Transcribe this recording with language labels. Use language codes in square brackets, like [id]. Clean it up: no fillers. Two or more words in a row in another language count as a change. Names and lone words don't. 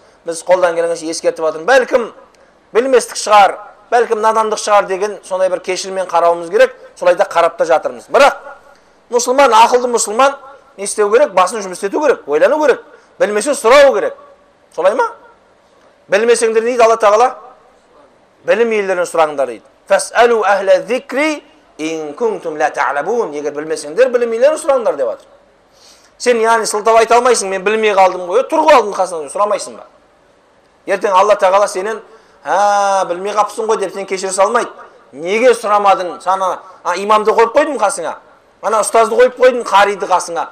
[kk] Біз қолдан келгенше ескертіп жатырмыз. Бәлкім білместік шығар, бәлкім надандық шығар деген сондай бір кешірмен қарауымыз керек, солайда қарап та жатырмыз. Бірақ мұсылман, ақылды мұсылман не істеу керек? Басын жұмыс ету керек, ойлану керек. Білмесе сұрау керек. Солай ма? Білмесеңдер дейді Алла Тағала? Білім иелерінен сұраңдар дейді. [ar] فاسألوا أهل الذكر إن كنتم لا تعلمون. [kk] Егер білмесеңдер, білім иелерінен сұраңдар деп жатыр. Сен яғни сылтап айта алмайсың, мен білмей қалдым ғой, тұрғы алдың қасынан сұрамайсың ба? Ертең Алла Тағала сенен, білмей қапсың ғой деп сен кешіре салмайды. Неге сұрамадың? Сана имамды қойып қойдым қасыңа. Ана ұстазды қойып қойдым қариды қасыңа.